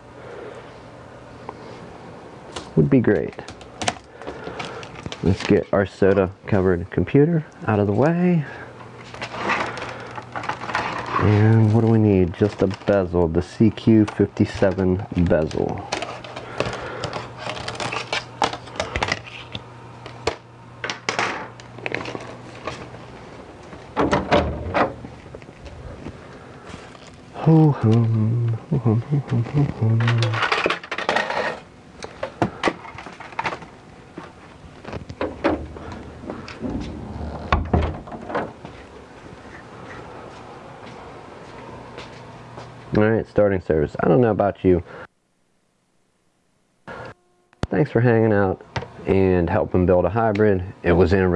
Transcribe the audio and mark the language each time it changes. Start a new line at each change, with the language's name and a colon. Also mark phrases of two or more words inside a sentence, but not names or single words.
English: Would be great. Let's get our soda covered computer out of the way. And what do we need? Just a bezel, the CQ57 bezel. Ho hum, ho hum, ho hum, ho hum. Alright, starting service. I don't know about you. Thanks for hanging out and helping build a hybrid.